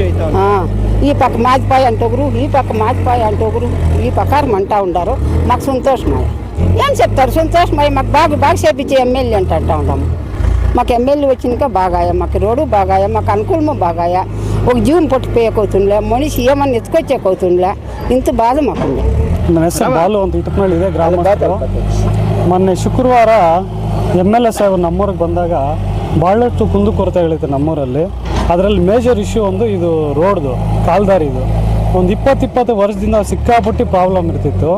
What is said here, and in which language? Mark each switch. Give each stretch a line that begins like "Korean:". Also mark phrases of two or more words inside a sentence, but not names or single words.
Telugu: ఈ పక్క మాదిపాయ అంటొకరు, ఈ పక్క మాదిపాయ అంటొకరు, ఈ ప్రకారం అంటూ ఉంటారు. మాకు సంతోషమయ్య ఏం చెప్తారు, సంతోషమయ్య మాకు బాగా చేపించే ఎమ్మెల్యే అంటూ ఉంటాము. మాకు ఎమ్మెల్యే వచ్చినాక బాగాయ, మాకు రోడ్డు బాగాయ, మాకు అనుకూలము బాగాయ. ఒక జీవన పొట్టు పేయకవుతుండలే, మనిషి ఏమన్నా ఎత్తుకొచ్చేకవుతుండలే, ఇంత బాధ మాకుంది.
Kannada: ನನ್ನ ಹೆಸರು ಬಾಲು ಅಂತ, ಇಟಪನಹಳ್ಳಿ ಇದೆ ಗ್ರಾಮಸ್ಥರು. ಮೊನ್ನೆ ಶುಕ್ರವಾರ MLA ಸಾಹೇಬರು ನಮ್ಮೂರಿಗೆ ಬಂದಾಗ ಭಾಳಷ್ಟು ಕುಂದುಕೊರತೆಗಳಿತ್ತು ನಮ್ಮೂರಲ್ಲಿ. ಅದರಲ್ಲಿ
English: major issue
Kannada: ಒಂದು ಇದು ರೋಡ್ದು, ಕಾಲ್ದಾರಿದು. ಒಂದು 20 ವರ್ಷದಿಂದ ಸಿಕ್ಕಾಪಟ್ಟಿ ಪ್ರಾಬ್ಲಮ್ ಇರ್ತಿತ್ತು.